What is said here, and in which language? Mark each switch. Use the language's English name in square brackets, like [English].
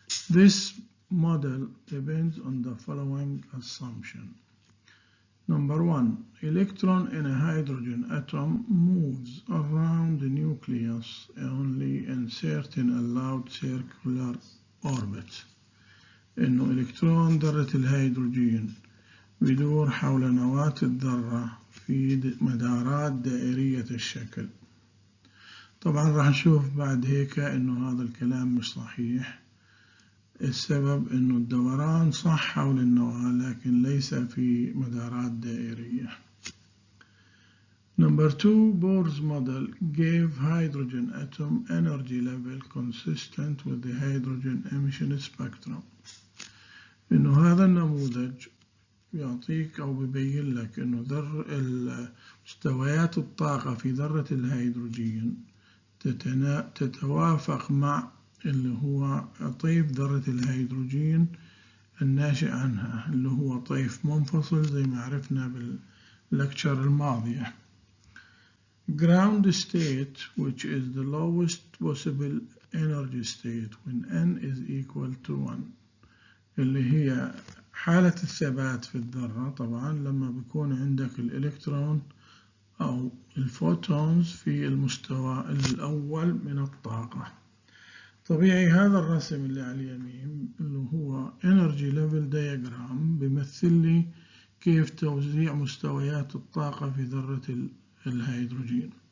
[English] This model depends on the following assumption. Number one, electron in a hydrogen atom moves around the nucleus only in certain allowed circular orbits. [Arabic] إنه إلكترون ذرة الهيدروجين بيدور حول نواة الذرة في مدارات دائرية الشكل. طبعا راح نشوف بعد هيك إنه هذا الكلام مش صحيح. السبب إنه الدوران صح حول النواة لكن ليس في مدارات دائرية. [English] Number two, Bohr's model gave hydrogen atom energy level consistent with the hydrogen emission spectrum. [Arabic] إنه هذا النموذج يعطيك أو بيبين لك إنه مستويات الطاقة في ذرة الهيدروجين تتوافق مع اللي هو طيف ذرة الهيدروجين الناشئ عنها اللي هو طيف منفصل زي ما عرفنا باللكتشر الماضية. [English] Ground state, which is the lowest possible energy state when n is equal to 1. [Arabic] اللي هي حالة الثبات في الذرة طبعا لما بيكون عندك الإلكترون أو الفوتونز في المستوى الأول من الطاقة. طبيعي هذا الرسم اللي على اليمين اللي هو Energy Level Diagram بيمثل لي كيف توزيع مستويات الطاقة في ذرة الهيدروجين.